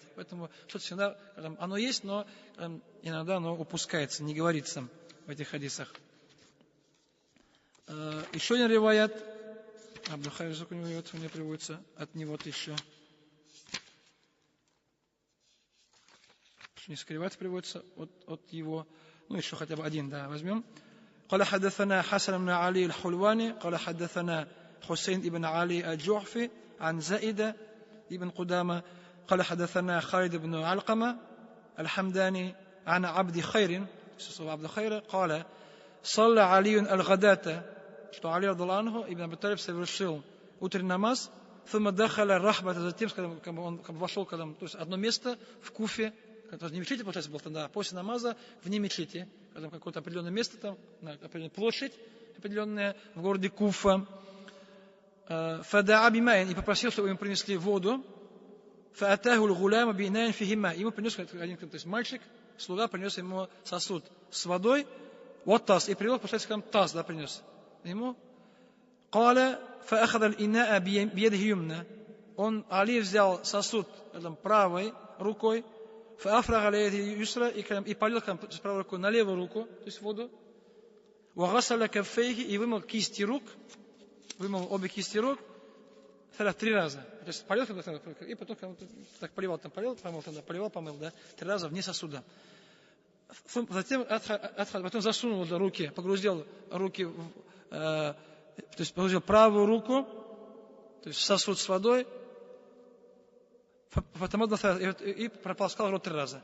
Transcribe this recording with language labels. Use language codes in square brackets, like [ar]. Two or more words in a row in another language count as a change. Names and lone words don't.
[ru] Поэтому что-то всегда, оно есть, но иногда оно упускается, не говорится в этих хадисах. Еще один риваят. Абдухайр у него приводится от него 1000. Несколько риваят приводится от его. Ну, еще хотя бы один, да, возьмем. [ar] قال حدثنا حسن بن علي الحلواني قال حدثنا حسين بن علي الجعفي عن زائدة بن قدامة قال حدثنا خالد بن علقمة الحمداني عن عبد خير قال صلى علي الغداة [ru] что Али радхиаллаху ибн Аби Талиб совершил утренний намаз, [ar] ثم دخل الرحبة, [ru] затем, когда он вошел, то есть одно место в Куфе, это не мечети, получается, было тогда, после намаза вне мечети, когда какое-то определенное место, там, определенная площадь определенная в городе Куфа. [ar] فدعا بماء, [ru] и попросил, чтобы ему принесли воду. [ar] فأتاه الغلام بإناء فيه ماء, [ru] ему принес один, то есть мальчик, слуга принес ему сосуд с водой, вот таз, и привел, получается, таз, да, принес ему. [ar] قال فأخذ الإناء بيده يمنى, [ru] он, Али, взял сосуд правой рукой, [ar] فأفرغ على يده يسرى, [ru] и полил с правой рукой на левую руку, то есть воду. [ar] وغسل كفيه, [ru] и вымыл кисти рук, вымыл обе кисти рук 3 раза. То есть полил, и потом так поливал, помыл, да, 3 раза вне сосуда. Затем потом засунул руки, погрузил руки, то есть погрузил правую руку, то есть в сосуд с водой, и прополоскал рот 3 раза.